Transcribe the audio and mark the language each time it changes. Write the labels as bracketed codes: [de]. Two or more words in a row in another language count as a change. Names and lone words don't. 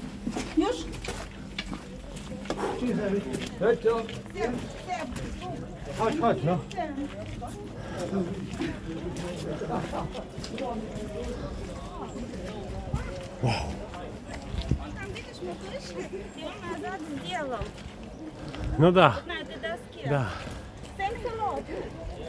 [pl] Już? [en] Cheers, Eric. [pl] Chodź, [ru] Всем, [pl] Chodź, chodź, no. [ru] Там, видишь, мы вышли, и он назад сделал Ну да, на этой доске. da. [en] Thanks a lot.